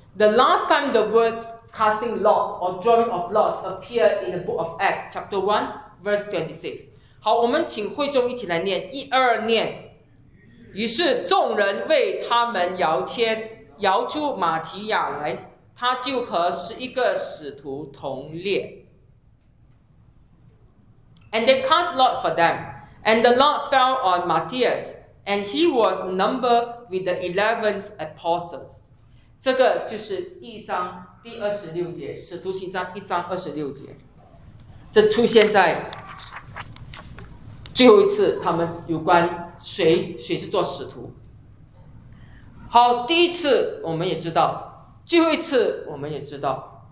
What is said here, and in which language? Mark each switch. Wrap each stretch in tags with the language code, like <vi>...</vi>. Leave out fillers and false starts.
<en>The last time the words casting lots or drawing of lots appear in the Book of Acts, chapter 1, verse 26.</en> <zh>好，我们请会众一起来念，一二念。于是众人为他们摇出马提亚来，他就和十一个使徒同列。</zh> <en>And they cast lot for them, and the lot fell on Matthias, and he was numbered with the 11 apostles.</en> <zh>这个就是一章第二十六节，《使徒行传》一章二十六节。这出现在最后一次他们有关谁是做使徒。好，第一次我们也知道，最后一次我们也知道。</zh>